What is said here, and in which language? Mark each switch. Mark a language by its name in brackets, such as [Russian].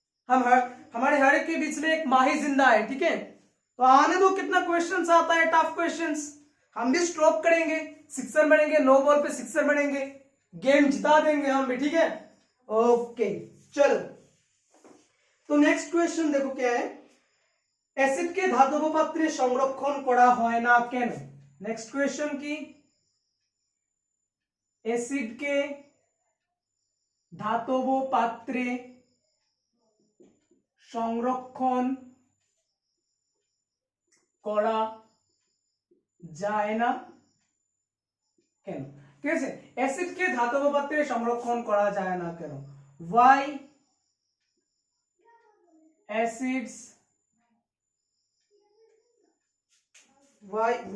[Hindi] हम हमारे हर एक के बीच में एक माही जिंदा है। ठीक है, तो आने दो, कितना क्वेश्चंस आता है, टफ क्वेश्चंस, हम भी स्ट्रोक करेंगे, सिक्सर बनेंगे, नो बॉल पे सिक्सर बनेंगे, गेम जिता देंगे हम भी। ठीक है, ओके चलो, तो नेक्स्ट क्वेश्चन देखो क्या है, [Bangla] অ্যাসিডকে ধাতব পাত্রে সংরক্ষণ করা হয় না কেন। নেক্সট কোয়েশ্চন কি, অ্যাসিডকে ধাতব পাত্রে সংরক্ষণ করা যায় না কেন। ঠিক আছে, অ্যাসিডকে ধাতব পাত্রে সংরক্ষণ করা যায় না কেন, [English] why acids, why